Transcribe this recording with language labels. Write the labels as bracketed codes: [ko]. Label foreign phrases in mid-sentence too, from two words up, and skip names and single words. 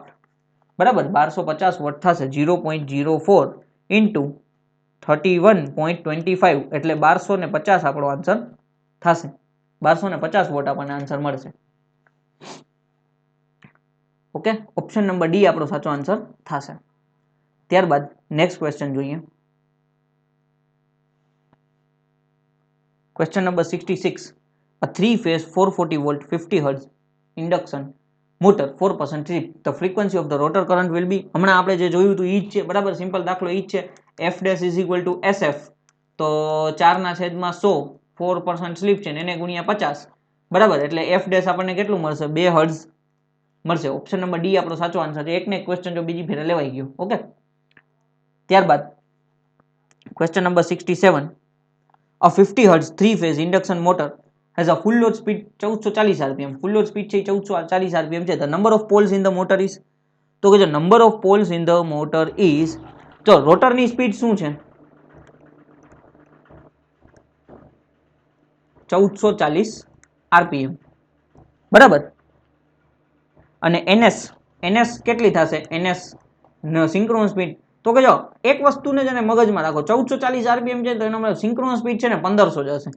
[gu] બરાબર, 1250 વોટ થશે. 0.04 ઇન્ટુ 31.25 એટલે 1250 આપણો આન્સર થશે. 1250 વોટ આપણને આન્સર મળશે. ઓકે, [en] option number D [gu] આપણો સાચો આન્સર થશે. ત્યારબાદ [en] next question [gu] જોઈએ. [en] question number [gu] 66. [en] A 3-phase 440 volt 50 hertz induction motor 4% slip. The frequency of the rotor current will be. [gu] હમણાં આપણે જે જોયું હતું ઈ જ છે. બરાબર, સિમ્પલ દાખલો ઈ જ છે. [en] F dash is equal to SF. [gu] તો 4 ના છેદમાં 100 4% સ્લીપ છે એને ગુણ્યા 50. બરાબર, એટલે [en] F dash [gu] આપણને કેટલું મળશે? 2 હર્ટ્ઝ મળશે. [en] option number D [gu] આપણો સાચો આન્સર છે. એકને એક ક્વેશ્ચન જો બીજી ફેરે લેવાઈ ગયો. ઓકે, ત્યારબાદ [en] question number [gu] 67. [en] A 50 hertz 3-phase induction motor has a full load speed 1440 rpm. Full load speed છે 1440 rpm છે. The number of poles in the motor is. [gu] તો કે જો [en] number of poles in the motor is, [gu] જો રોટરની સ્પીડ શું છે 1440 rpm. બરાબર, અને ns કેટલી થશે? [en] ns synchronous speed. [gu] તો કે જો એક વસ્તુને જ મગજમાં રાખો, 1440 આરપીએમ છે તો એનો મતલબ [en] synchronous speed [gu] છે ને 1500 જ હશે.